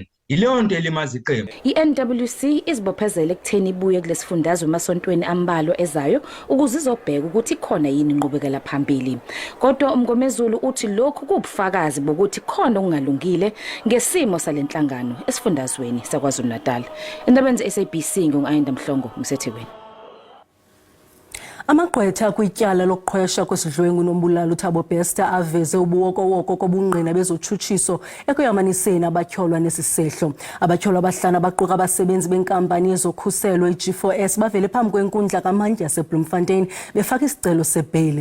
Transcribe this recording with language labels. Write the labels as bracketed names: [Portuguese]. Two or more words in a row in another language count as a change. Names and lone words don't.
[Zulu] Ileyo nto elimazi iqembu. I-NWC izibophezele ekutheni ibuye kulesifundazwe emasontweni ambalwa ezayo ukuze izobheka ukuthi khona yini inqubekela phambili. Kodwa umngomezulu uthi lokhu kubufakazi bokuthi khona okungalungile ngesimo salenhlangano esifundazweni saKwaZulu-Natal. Indabeni ze-SABC ngu-Iindaba Mhlongo Msetheweni. [Xhosa] Amagqwetha kwityala lokuqhwesha kwesidlwengu nombulalo uThabo Bester aveze ubuwokowoko kobungqina bezotshutshiso ekuyamaniseni abatyholwa nesisehlo. Abatyholwa abahlanu baquka abasebenzi benkampani yezokhuselo i-G4S bavele phambi kwenkundla kamantyi yaseBloemfontein befaka isicelo sebheyile.